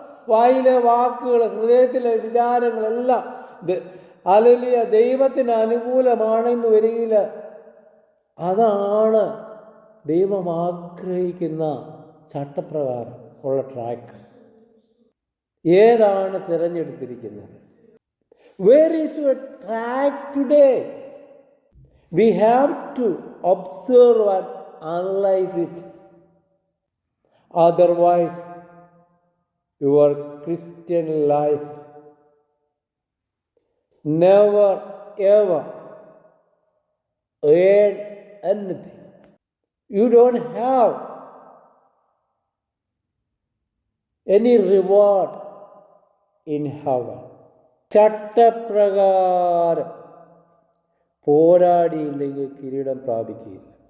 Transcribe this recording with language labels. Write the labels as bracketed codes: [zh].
[ml] വായിലെ വാക്കുകൾ, ഹൃദയത്തിലെ വിചാരങ്ങളെല്ലാം ഹല്ലേലൂയ ദൈവത്തിന് അനുകൂലമാണെന്ന് വരികയില്ല. അതാണ് ദൈവം ആഗ്രഹിക്കുന്ന ചട്ടപ്രകാരം ഉള്ള ട്രാക്ക്. ഏതാണ് തിരഞ്ഞെടുത്തിരിക്കുന്നത്? [en] Where is your track today? We have to observe and analyze it. Otherwise, your Christian life never ever earn anything. You don't have any reward in heaven. [ml] ചട്ടപ്രകാരം പോരാടിയില്ലെങ്കിൽ കിരീടം പ്രാപിക്കുകയില്ല.